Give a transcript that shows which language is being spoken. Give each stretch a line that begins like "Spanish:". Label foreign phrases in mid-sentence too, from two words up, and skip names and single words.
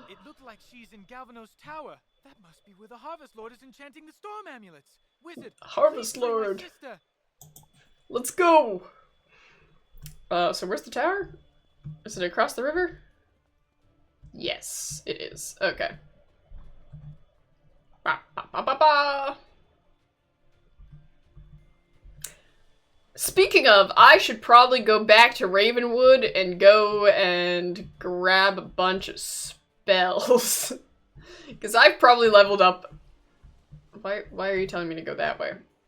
English: It looked like she's in Galvanos Tower. That must be where the Harvest Lord is enchanting the storm amulets. Wizard, Harvest please bring my Lord. sister. Let's go! So where's the tower? Is it across the river? Yes, it is. Okay. Ba, ba, ba, ba, ba. Speaking of, I should probably go back to Ravenwood and go and grab a bunch of spells. Because I've probably leveled up... Why are you telling me to go that way?